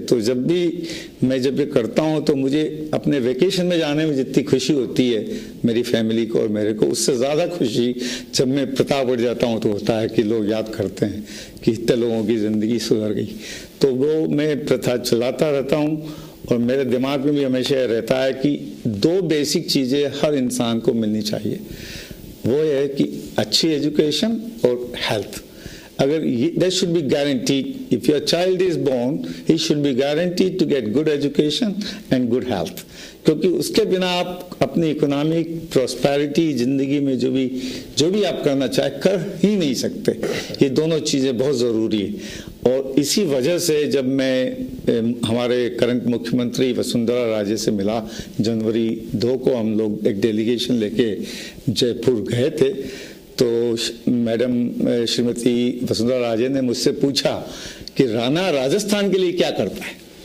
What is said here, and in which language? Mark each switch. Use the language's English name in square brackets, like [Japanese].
[Hindi] तो जब भी मैं ये करता हूँ, तो मुझे अपने वेकेशन में जाने में जितनी खुशी होती है मेरी फैमिली को और मेरे को, उससे ज़्यादा खुशी जब मैं प्रतापगढ़ जाता हूँ तो होता है कि लोग याद करते हैं कि इतने लोगों की ज़िंदगी सुधर गई। तो वो मैं प्रथा चलाता रहता हूँ, और मेरे दिमाग में भी हमेशा रहता है कि 2 बेसिक चीज़ें हर इंसान को मिलनी चाहिए। वो है कि अच्छी एजुकेशन और हेल्थ। अगर [English] that should be guaranteed, if your child is born, he should be guaranteed to get good education and good health, [Hindi] क्योंकि उसके बिना आप अपनी इकोनॉमिक प्रॉस्पेरिटी, ज़िंदगी में जो भी आप करना चाहे कर ही नहीं सकते। ये दोनों चीज़ें बहुत ज़रूरी है। और इसी वजह से जब मैं हमारे करंट मुख्यमंत्री वसुंधरा राजे से मिला, जनवरी 2 को हम लोग एक डेलीगेशन लेके जयपुर गए थे, तो मैडम श्रीमती वसुंधरा राजे ने मुझसे पूछा कि राणा राजस्थान के लिए क्या करता है।